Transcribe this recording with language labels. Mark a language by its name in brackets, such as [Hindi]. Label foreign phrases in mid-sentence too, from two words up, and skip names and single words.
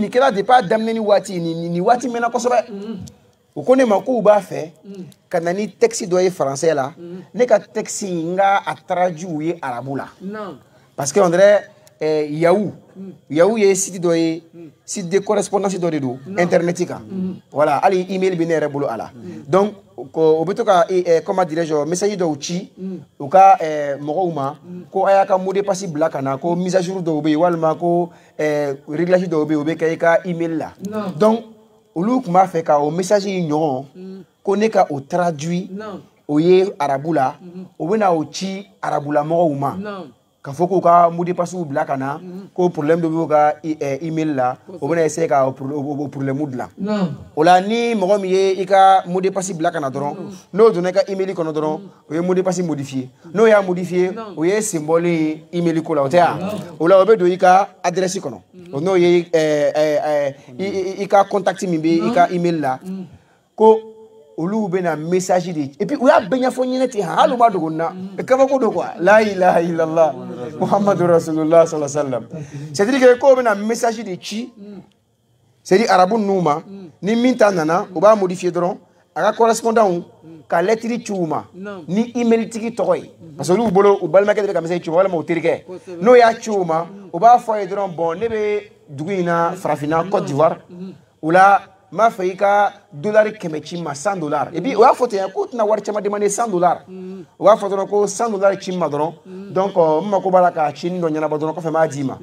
[Bambara] nin kɛra depuis a daminɛ waati ni waati mɛnna kosɛbɛ o ko ne ma ko u b'a fɛ ka na ni texte dɔ ye français la ne ka texte n ka a traduit u ye arabu la [French] parce que on dirait [Bambara] Yahoo ye site dɔ ye [French] site de correspondance [Bambara] dɔ de do internet kan voilà ali email bi ne yɛrɛ bolo ala donc ko o bɛ to ka [French] comment dirais-je [Bambara] message dɔw ci u ka mɔgɔw ma ko a y'a ka [French] mot de passe [Bambara] bila ka na ko [French] mise à jour [Bambara] dɔw bɛ yen walima ko réglage dɔw bɛ yen o bɛ kɛ i ka email la donc olu tun b'a fɛ ka o message in ɲɔgɔn ko ne ka o traduit o ye arabu la o bena o ci arabula mɔgɔw ma ka fɔ k'u ka [French] mot de passe [Bambara] bila ka na ko problème dɔ b'u ka email la o bena essayer ka o problème dilan o la ni mɔgɔ min ye I ka [French] mot de passe [Bambara] bila ka na dɔrɔn n'o donna I ka email kɔnɔ dɔrɔn o ye [French] mot de passe modifier [Bambara] n'o y'a modifier o ye symbole ye email ko la o tɛ ya o la o bɛ don I ka adresse kɔnɔ o n'o ye I ka contact min bɛ I ka email la ko olu bena message de [French] et puis [Bambara] o y'a bɛɛ ɲɛfɔ ɲɛnɛ ten hali u ma dogo na kabako do quoi [Arabic] لا إله إلا الله محمد رسول الله صلى الله عليه وسلم [French] c'est-à-dire que [Bambara] ko bena message de ci c'est-à-dire arabu ninnu ma ni min ta nana o b'a modifier dɔrɔn a ka correspondant ka lettre ci u ma ni email tigi tɔgɔ ye [French] parce que [Bambara] olu bolo u balimakɛ de bɛ ka message ci u ma walima u terikɛ n'o y'a ci u ma o b'a fɔ a ye dɔrɔn bon ne bɛ dugu in na farafinna Côte d'Ivoire o la m'a fɛ I ka $100 ci ma $100 [French] et puis [Bambara] o y'a fɔ ten k'u tɛna wari caman demander $100 o b'a fɔ dɔrɔn ko $100 ci ma dɔrɔn donc n mako b'a la ka cini dɔ ɲɛnabɔ dɔrɔn kɔfɛ n b'a d'i ma